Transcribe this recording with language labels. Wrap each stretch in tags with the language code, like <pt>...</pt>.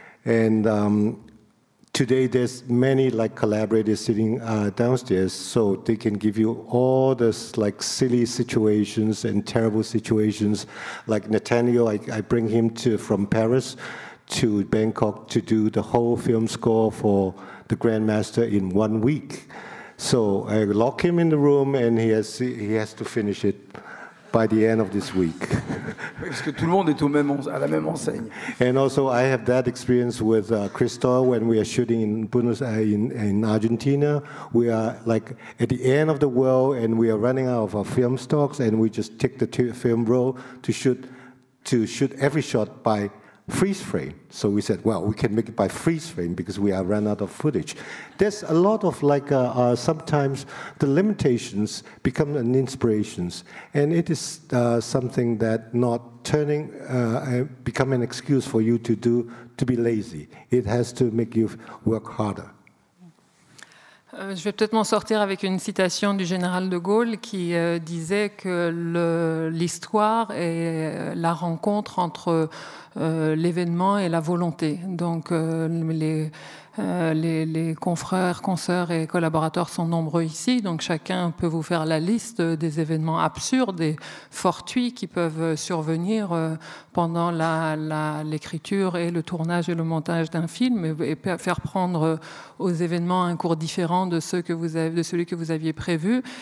<en>And today there's many like collaborators sitting downstairs, so they can give you all this like silly situations and terrible situations. Like Nathaniel, I bring him from Paris to Bangkok to do the whole film score for the Grandmaster in 1 week. So I lock him in the room and he has to finish it by the end of this week.</en> <fr>Parce que tout le monde est à la même enseigne.</fr> <en>And also I have that experience with Chris Doyle when we are shooting in Argentina. We are like at the end of the world and we are running out of our film stocks and we just take the film roll to shoot every shot by freeze frame. So we said, well, we can make it by freeze frame because we are run out of footage. There's a lot of like sometimes the limitations become an inspirations, and it is something that not turning become an excuse for you to be lazy. It has to make you work harder.</en> <fr>Je vais peut-être m'en sortir avec une citation du général de Gaulle qui disait que l'histoire est la rencontre entre l'événement et la volonté. Donc les confrères, consoeurs et collaborateurs sont nombreux ici, donc chacun peut vous faire la liste des événements absurdes et fortuits qui peuvent survenir pendant l'écriture et le tournage et le montage d'un film et faire prendre aux événements un cours différent de celui que vous aviez prévu.</fr>